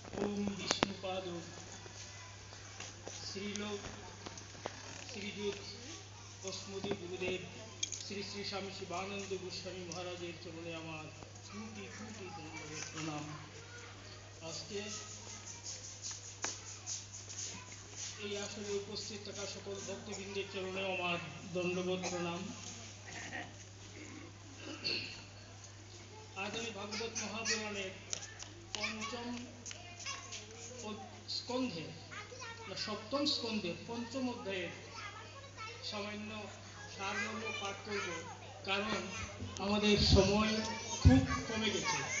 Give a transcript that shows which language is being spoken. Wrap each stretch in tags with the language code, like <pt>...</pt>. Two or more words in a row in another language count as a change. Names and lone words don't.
<bn>ওম বিষ্ণুপাদ শ্রীলোক শ্রীযুত কস্মদী গুরুদেব শ্রী শ্রী স্বামী শিবানন্দ গোস্বামী মহারাজের চরণে আমার কোটি কোটি দণ্ডবৎ প্রণাম। আজকে এই আসরে উপস্থিত থাকা সকল ভক্তবৃন্দের চরণে আমার দণ্ডবোধ প্রণাম। আজ আমি ভাগবত মহাপুরাণের পঞ্চম স্কন্ধে সপ্তম স্কন্ধে পঞ্চম অধ্যায়ের সামান্য সারমর্ম পাঠ করব, কারণ আমাদের সময় খুব কমে গেছে।</bn>